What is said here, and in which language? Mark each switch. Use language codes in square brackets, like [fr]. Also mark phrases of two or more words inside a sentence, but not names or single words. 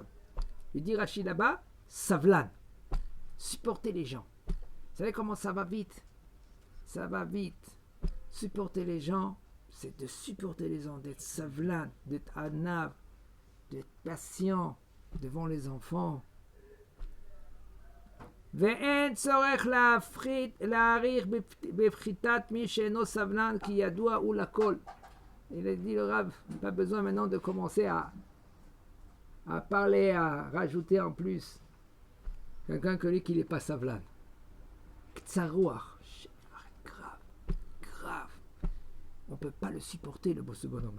[fr] Il dit Rachid là-bas, Savlan, supporter les gens. Vous savez comment ça va vite? Ça va vite. Supporter les gens, c'est de supporter les gens, d'être savlan, d'être anav, d'être patient devant les enfants. [he] ואין צורך להעריך בפחיתת מי שאינו סבלן כי ידוע הוא לכל. [fr] Il a dit le Rav, pas besoin maintenant de commencer à parler, à rajouter en plus quelqu'un que lui qui n'est pas savlan. Ktsarouach, grave. On ne peut pas le supporter, ce bonhomme-là.